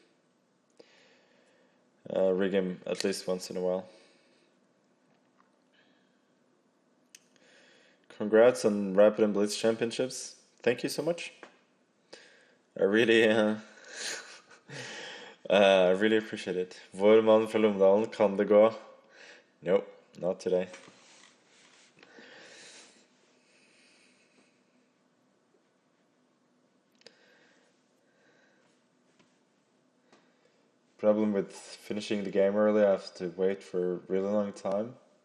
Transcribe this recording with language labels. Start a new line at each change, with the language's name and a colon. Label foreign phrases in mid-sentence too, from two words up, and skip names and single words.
English: Rig him at least once in a while. Congrats on Rapid and Blitz championships. Thank you so much. I really I really appreciate it.
Norwegian: Vår mann fra Lomdalen, kan det gå?
English: Nope, not today. Problem with finishing the game early, I have to wait for a really long time.